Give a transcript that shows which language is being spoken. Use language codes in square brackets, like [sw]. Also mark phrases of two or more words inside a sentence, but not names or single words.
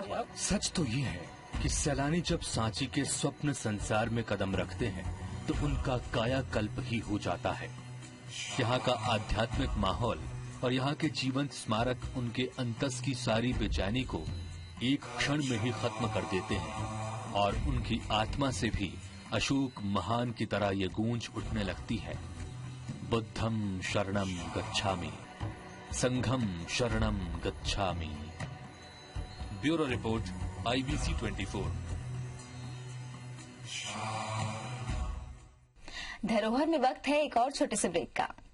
[hi] सच तो ये है कि सैलानी जब सांची के स्वप्न संसार में कदम रखते हैं तो उनका कायाकल्प ही हो जाता है। यहाँ का आध्यात्मिक माहौल और यहाँ के जीवंत स्मारक उनके अंतस की सारी बेचैनी को एक क्षण में ही खत्म कर देते हैं और उनकी आत्मा से भी अशोक महान की तरह ये गूंज उठने लगती है, [pi] बुद्धम शरणम गच्छामि, संघम शरणम गच्छामि। [en] Bureau report, IBC 24। [hi] धरोहर में वक्त है एक और छोटे से ब्रेक का।